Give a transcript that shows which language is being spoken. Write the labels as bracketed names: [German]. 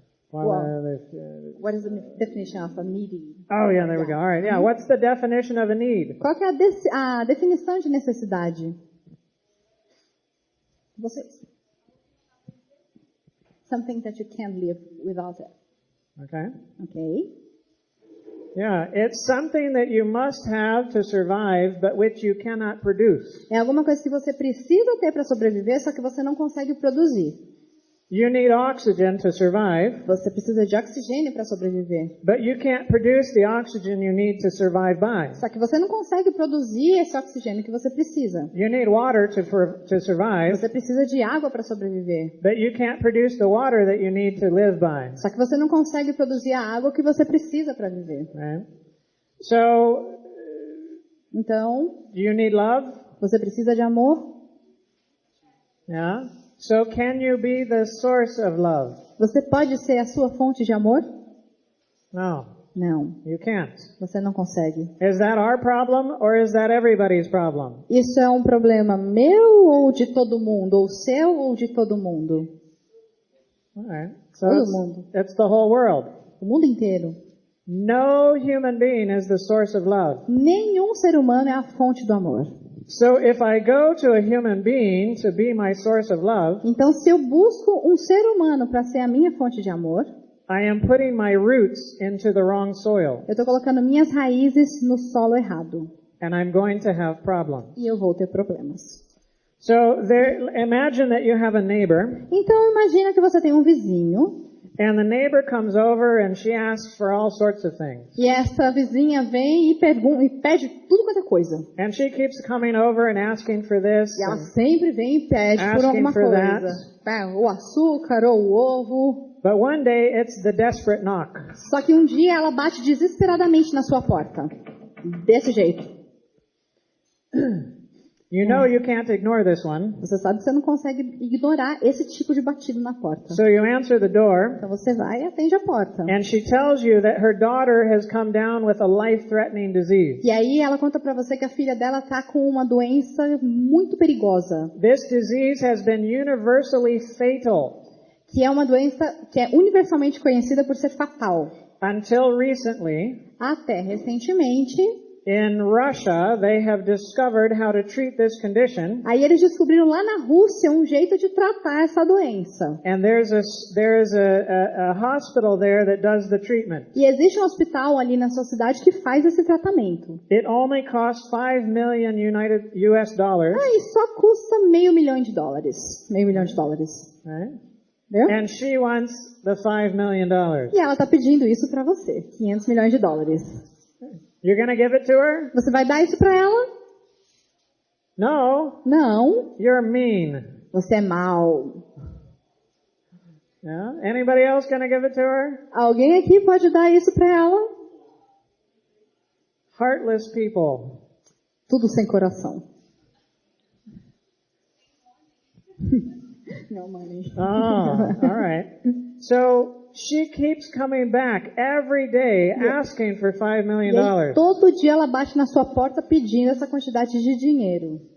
[English] What is the definition of a needy? Oh, yeah, there we go. All right, yeah. What's the definition of a need? [Portuguese] Qual que é a definição de necessidade? Vocês. [English] Something that you can't live without it. Okay. [Portuguese] Ok? [English] Yeah, it's something that you must have to survive, but which you cannot produce. [Portuguese] É alguma coisa que você precisa ter para sobreviver, só que você não consegue produzir. [English] You need oxygen to survive, [Portuguese] Você precisa de oxigênio para sobreviver. [English] but you can't produce the oxygen you need to survive by. [Portuguese] Só que você não consegue produzir esse oxigênio que você precisa. [English] You need water to survive, [Portuguese] Você precisa de água para sobreviver. [English] but you can't produce the water that you need to live by. [Portuguese] Só que você não consegue produzir a água que você precisa para viver. [English] Right? So, [Portuguese] Então, [English] do you need love? [Portuguese] você precisa de amor? [English] Yeah. So can you be the source of love? [Portuguese] Você pode ser a sua fonte de amor? [English] No, [Portuguese] Não, [English] you can't. [Portuguese] você não consegue. [English] Is that our problem or is that everybody's problem? [Portuguese] Isso é um problema meu ou de todo mundo? Ou seu ou de todo mundo? [English] All right. So [Portuguese] Todo mundo. [English] it's the whole world. [Portuguese] O mundo inteiro. [English] No human being is the source of love. [Portuguese] Nenhum ser humano é a fonte do amor. [English] So if I go to a human being to be my source of love, [Portuguese] Então, se eu busco um ser humano para ser a minha fonte de amor, [English] I am putting my roots into the wrong soil, [Portuguese] eu estou colocando minhas raízes no solo errado. [English] and I'm going to have problems. [Portuguese] E eu vou ter problemas. [English] So imagine that you have a neighbor, [Portuguese] Então, imagina que você tem um vizinho, [English] and the neighbor comes over and she asks for all sorts of things. [Portuguese] e essa vizinha vem e pede tudo quanto é coisa. [English] And she keeps coming over and asking for this, [Portuguese] E ela [English] and [Portuguese] sempre vem e pede por [English] Asking [Portuguese] alguma [English] for [Portuguese] coisa. O açúcar ou o ovo. [English] but one day it's the desperate knock. [Portuguese] Só que um dia ela bate desesperadamente na sua porta. Desse jeito. [English] You know you can't ignore this one. [Portuguese] Você sabe que você não consegue ignorar esse tipo de batido na porta. [English] So you answer the door, [Portuguese] Então você vai e atende a porta. [English] and she tells you that her daughter has come down with a life-threatening disease. [Portuguese] E aí ela conta pra você que a filha dela tá com uma doença muito perigosa. [English] This disease has been universally fatal. [Portuguese] Que é uma doença que é universalmente conhecida por ser fatal. [English] Until recently, [Portuguese] Até recentemente, [English] in Russia, they have discovered how to treat this condition. [Portuguese] aí eles descobriram lá na Rússia um jeito de tratar essa doença. [English] And there is a hospital there that does the treatment. [Portuguese] E existe um hospital ali na sua cidade que faz esse tratamento. [English] It only costs $5 million US dollars. [Portuguese] Ah, e só custa $500 mil. $500 mil. [English] Right? [Portuguese] Viu? [English] And she wants the $5 million. [Portuguese] E ela tá pedindo isso pra você. $500 milhões. [English] You're going to give it to her? [Portuguese] Você vai dar isso pra ela? [English] No. [Portuguese] Não. [English] You're mean. [Portuguese] Você é mau. [English] Yeah? Anybody else going to give it to her? [Portuguese] Alguém aqui pode dar isso pra ela? [English] Heartless people. [Portuguese] Tudo sem coração. [English] No money. Oh, all right. So she keeps coming back every day asking for $5 [Portuguese] E [English] million. [Portuguese] aí, todo dia ela bate na sua porta pedindo essa quantidade de dinheiro.